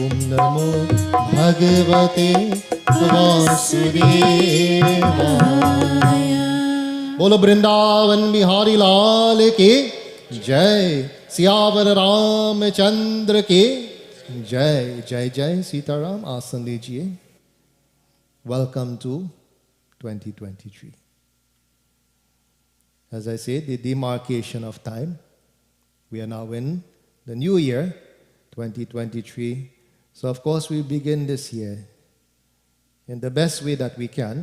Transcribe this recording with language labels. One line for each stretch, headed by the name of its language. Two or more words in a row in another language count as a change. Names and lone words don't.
Sanskrit: नमो भगवते वासुदेवाय।
Hindi: बोलो वृंदावन बिहारी लाल की जय, सियावर रामचंद्र की जय। जय जय सीताराम। आसन लीजिए।
English: Welcome to
Hindi: 2023.
English: As I said, the demarcation of time. We are now in the new year, 2023. So of course we begin this year in the best way that we can.